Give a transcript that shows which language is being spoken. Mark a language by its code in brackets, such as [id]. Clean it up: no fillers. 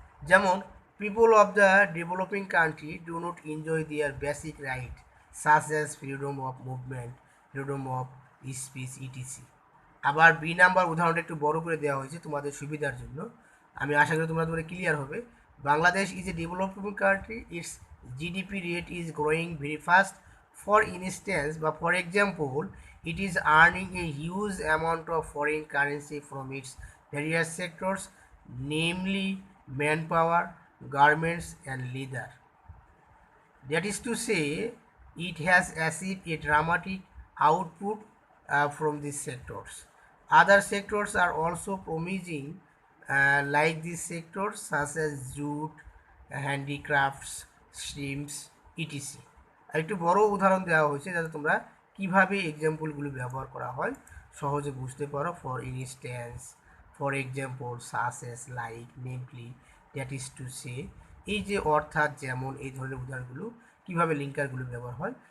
[en] যেমন, people of the developing country do not enjoy their basic right such as freedom of movement, freedom of speech, etc. [bn] আবার B number উদাহরণটা একটু বড় করে দেওয়া হয়েছে তোমাদের সুবিধার জন্য। আমি আশা করি তোমরা ক্লিয়ার হবে। [en] Bangladesh is a developing country, its GDP rate is growing very fast. For instance বা for example, it is earning a huge amount of foreign currency from its various sectors, namely manpower, garments, and leather. That is to say, it has achieved a dramatic output from these sectors. Other sectors are also promising, like these sectors, such as jute, handicrafts, shrimps, etc. [bn] একটু বড় উদাহরণ দেওয়া হয়েছে যাতে তোমরা কিভাবে এক্সাম্পলগুলো ব্যবহার করা হয় সহজে বুঝতে পারো। [en] for instance, for example, such as, like, namely, that is to say, [bn] এই যে অর্থাৎ, যেমন, এই ধরনের উদাহরণগুলো কীভাবে লিঙ্কারগুলো ব্যবহার হয়